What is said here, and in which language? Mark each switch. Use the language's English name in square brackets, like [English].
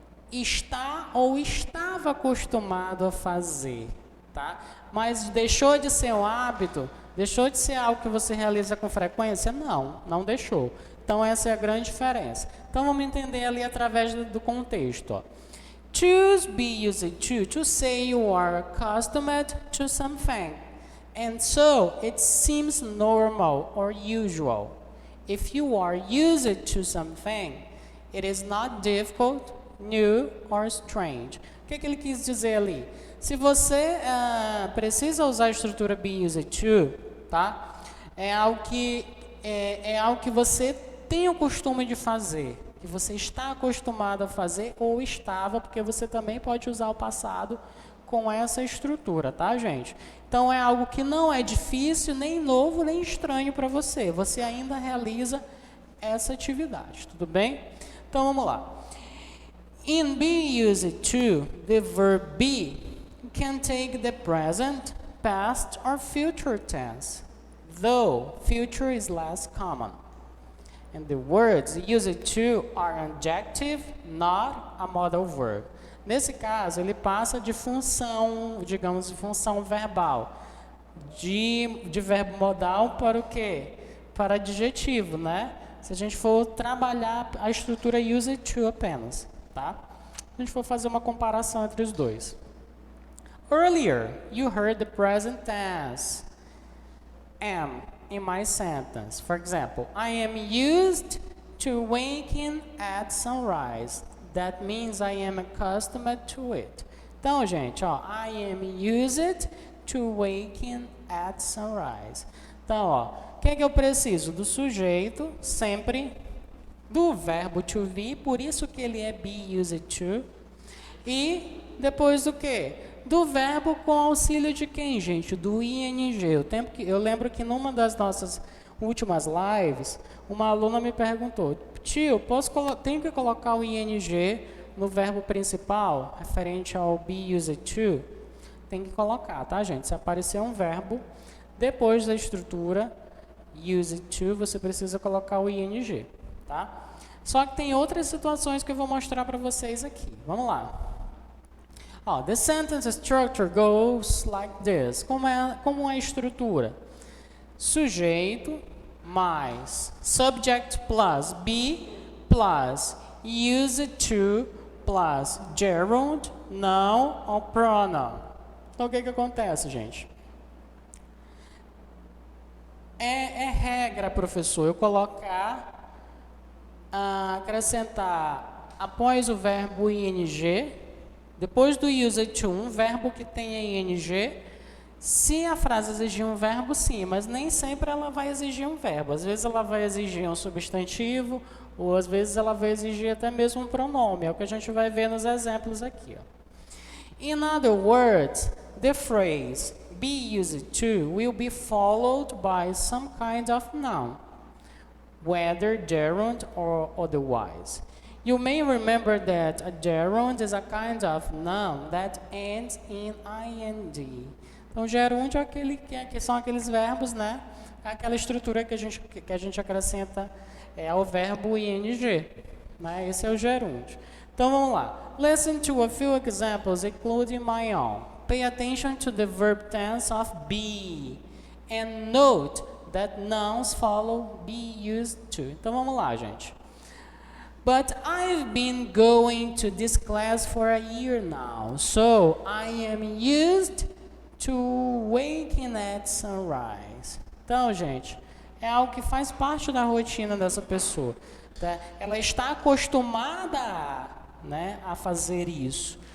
[Portuguese] Está ou estava acostumado a fazer, tá? Mas deixou de ser um hábito, deixou de ser algo que você realiza com frequência? Não, não deixou. Então essa é a grande diferença. Então vamos entender ali através do contexto, ó. [English] Choose be used to say you are accustomed to something, and so it seems normal or usual. If you are used to something, it is not difficult, new or strange. [Portuguese] O que ele quis dizer ali? Se você precisa usar a estrutura be used to, tá? É algo que você tem o costume de fazer, que você está acostumado a fazer ou estava, porque você também pode usar o passado com essa estrutura, tá, gente? Então, é algo que não é difícil, nem novo, nem estranho para você. Você ainda realiza essa atividade, tudo bem? Então, vamos lá. [English] In be used to, the verb be can take the present, past, or future tense, though future is less common. And the words used to are adjective, not a modal verb. [Portuguese] Nesse caso, ele passa de função, digamos, de função verbal, de verbo modal para o quê? Para adjetivo, né? Se a gente for trabalhar a estrutura used to apenas, tá? Se a gente for fazer uma comparação entre os dois. [English] Earlier, you heard the present tense, am, in my sentence. For example, I am used to waking at sunrise. That means I am accustomed to it. [Portuguese] Então, gente, ó, [English] I am used to waking at sunrise. [Portuguese] Então, ó, o que é que eu preciso? Do sujeito, sempre, do verbo to be, por isso que ele é be used to. E depois do quê? Do verbo com auxílio de quem, gente? Do ing. Eu lembro que numa das nossas últimas lives, uma aluna me perguntou, tio, tenho que colocar o ing no verbo principal, referente ao be used to? Tem que colocar, tá, gente? Se aparecer um verbo, depois da estrutura used to, você precisa colocar o ing, tá? Só que tem outras situações que eu vou mostrar para vocês aqui. Vamos lá. [English] Ó, the sentence structure goes like this. [Portuguese] Como é a estrutura? Sujeito mais [English] subject plus be plus used to plus gerund, noun ou pronoun. [Portuguese] Então o que acontece, gente? É regra, professor, eu colocar, acrescentar após o verbo ing, depois do used to, um verbo que tenha ing. Se a frase exigir um verbo, sim, mas nem sempre ela vai exigir um verbo. Às vezes ela vai exigir um substantivo, ou às vezes ela vai exigir até mesmo um pronome. É o que a gente vai ver nos exemplos aqui. Ó. [English] In other words, the phrase be used to will be followed by some kind of noun, whether gerund or otherwise. You may remember that a gerund is a kind of noun that ends in ing. [Portuguese] Então, gerúndio é que são aqueles verbos, né? Aquela estrutura que a gente acrescenta ao verbo ing, né? Esse é o gerúndio. Então, vamos lá. [English] Listen to a few examples, including my own. Pay attention to the verb tense of be. And note that nouns follow be used to. [Portuguese] Então, vamos lá, gente. [English] But I've been going to this class for a year now, so I am used to waking at sunrise. [Portuguese] Então, gente, é algo que faz parte da rotina dessa pessoa. Tá? Ela está acostumada, né, a fazer isso.